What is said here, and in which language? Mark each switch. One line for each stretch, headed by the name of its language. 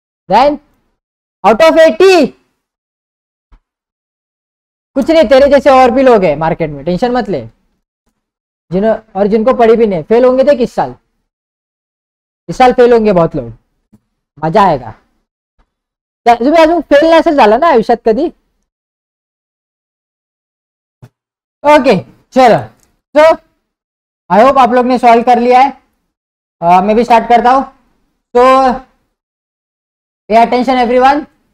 English: then out of 80
Hindi: कुछ नहीं, तेरे जैसे और भी लोग हैं मार्केट में, टेंशन मत ले। जिनको पढ़ी भी नहीं, फेल होंगे थे इस साल फेल होंगे बहुत लोग, मजा आएगा।
Marathi: तुम्ही अजून फेल नसेल झाला ना आयुष्यात कधी?
Hindi: ओके चलो, तो
English: I hope
Hindi: आप लोग ने सॉल्व कर लिया है। मैं भी स्टार्ट करता हूं। तो
English: Pay attention everyone.